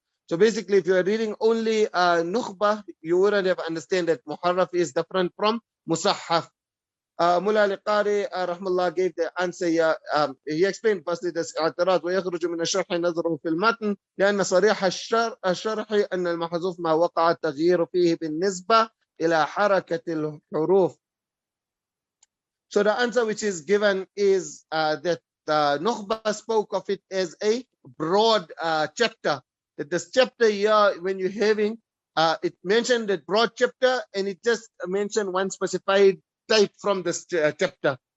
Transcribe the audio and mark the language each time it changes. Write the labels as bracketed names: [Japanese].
[English] So basically, if you are reading only Nukhbah, you wouldn't have understand that Muharraf is different from Muṣahhaf. Mullah al-Qari rahmallah gave the answer. He explained firstly this [Arabic] اعتراض ويخرج من الشرح نظره في المتن لأن صريح الشرح أن المحذوف ما وقع التغيير فيه بالنسبة إلى حركة الحروف. [English] So the answer which is given is that Nukhbah spoke of it as a broad chapter. That this chapter here, when you're having, it mentioned that broad chapter, and it just mentioned one specified type from this chapter.